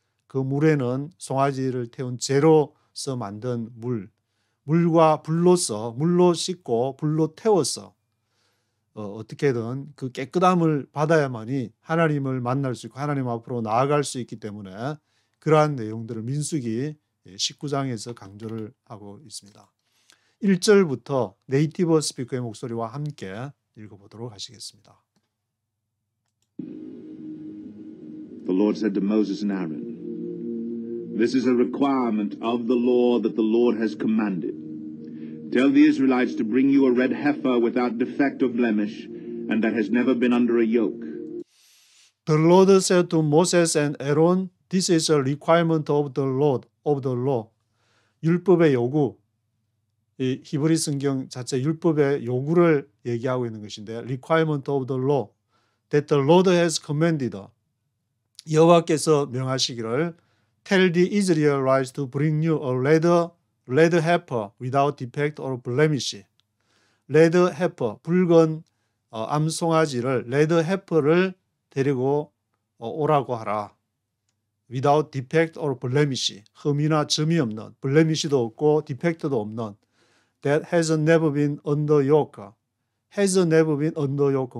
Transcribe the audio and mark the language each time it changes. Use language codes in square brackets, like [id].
[ko] 그 물에는 송아지를 태운 재로서 만든 물과 물로 씻고 불로 태워서 어떻게든 그 깨끗함을 받아야만이 하나님을 만날 수 있고 하나님 앞으로 나아갈 수 있기 때문에 그러한 내용들을 민수기 19장에서 강조를 하고 있습니다. 1절부터 네이티브 스피커의 목소리와 함께 읽어보도록 하시겠습니다. [en] The Lord said to Moses and Aaron, This is a requirement of the law that the Lord has commanded. Tell the Israelites to bring you a red heifer without defect or blemish, and that has never been under a yoke. The Lord said to Moses and Aaron, This is a requirement of the law. [ko] 율법의 요구. 이 히브리 성경 자체 율법의 요구를 얘기하고 있는 것인데 [en] requirement of the law that the Lord has commanded. [ko] 여호와께서 명하시기를 [en] Tell the Israelites to bring you a red heifer without defect or blemish. [ko] red heifer, 붉은 암송아지를 red heifer를 데리고 오라고 하라. [en] without defect or blemish. [ko] 흠이나 점이 없는, blemish도 없고 defect도 없는 [en] that has never been under yoke. has never been under yoke.